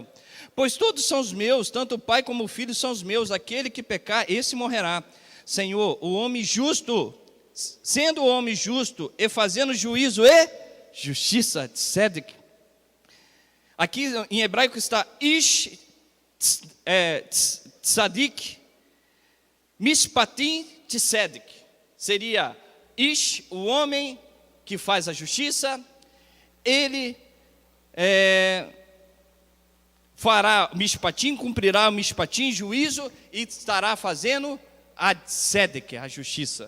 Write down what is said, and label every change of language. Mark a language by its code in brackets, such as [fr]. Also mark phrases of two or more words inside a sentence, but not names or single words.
[pt] Pois todos são os meus, tanto o pai como o filho são os meus. Aquele que pecar, esse morrerá. Senhor, o homem justo, sendo o homem justo e fazendo juízo e justiça, tzedek. Aqui em hebraico está [he] איש צדיק משפטים צדק. [pt] Seria ish, o homem que faz a justiça, ele fará mishpatim, cumprirá o mishpatim, juízo, e estará fazendo a tzedek, a justiça.